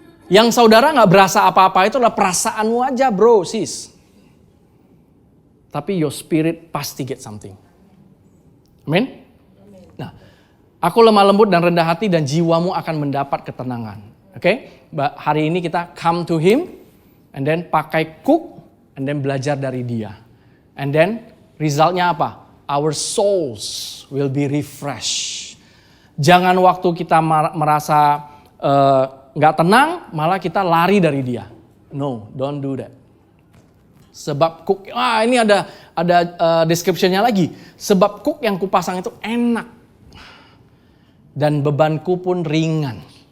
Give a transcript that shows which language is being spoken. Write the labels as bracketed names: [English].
[Indonesian] Yang saudara nggak berasa apa-apa itu adalah perasaanmu aja, bro, sis. Tapi [English] your spirit [Indonesian] pasti [English] get something. [Indonesian] Amin? Aku lemah lembut dan rendah hati dan jiwamu akan mendapat ketenangan. Oke? Hari ini kita [English] come to Him and then [Indonesian] pakai cook [English] and then [Indonesian] belajar dari Dia. [English] And then [Indonesian] resultnya apa? [English] Our souls will be refreshed. [Indonesian] Jangan waktu kita merasa nggak tenang malah kita lari dari Dia. [English] No, don't do that. [Indonesian] Sebab cook, ini ada description-nya lagi. Sebab cook yang kupasang itu enak. Dan bebanku pun ringan.